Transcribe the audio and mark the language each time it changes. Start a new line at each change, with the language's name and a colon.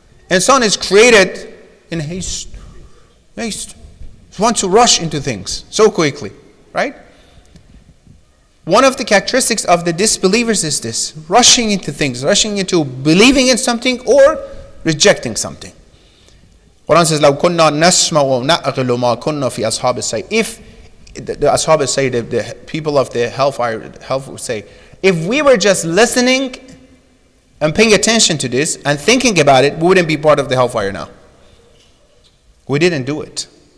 English: Insan is created in haste. Haste. He wants to rush into things so quickly, right? One of the characteristics of the disbelievers is this, rushing into things, rushing into believing in something or rejecting something. Quran says,
Arabic: لو كنا نسمع ونعقل ما كنا في أصحاب السعير.
English: If the Ashab say, the people of the hellfire would say, if we were just listening and paying attention to this and thinking about it, we wouldn't be part of the hellfire now. We didn't do it.